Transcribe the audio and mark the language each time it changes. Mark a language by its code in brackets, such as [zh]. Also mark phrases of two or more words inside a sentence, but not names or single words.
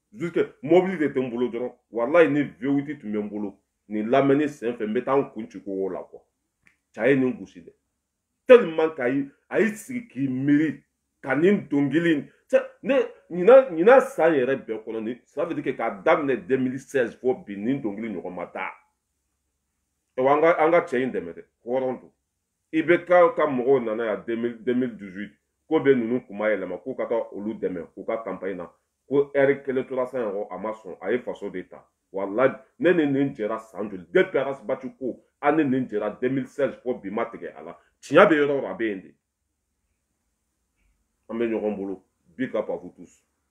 [bm] Jusque mobili de tɛ n bolo dɔrɔn. Wallahi ni V8 tun bɛ n bolo. Nin lamɛnni sen fɛ n bɛ taa n kun ci ko la quoi. Cɛ a ye nin gosi dɛ. Tellement k'a ye sigi k'i miiri ka nin dɔnkili in. Cɛ ne ɲinan san yɛrɛ bɛɛ kɔnɔ ni [fr] ça veut dire que [bm] k'a daminɛ 2016 fo bi nin dɔnkili ɲɔgɔn ma taa. An ka cɛ in dɛmɛ dɛ, hɔrɔn don. I bɛ ka mɔgɔw nana yan 2018 ko bɛ ninnu kuma yɛlɛma k'u ka taa olu dɛmɛ k'u ka campagne na ko ɛri kelen tora san yɔrɔ a ma sɔn a ye faso de ta. Wallahi ne ni nin jɛra san joli depuis Arasibati ko an ni nin jɛra 2016 fo bi ma tigɛ a la. Tiɲɛ bɛ yɔrɔ o yɔrɔ a bɛ yen de. An bɛ ɲɔgɔn bolo. [en] Big up [fr] à vous tous.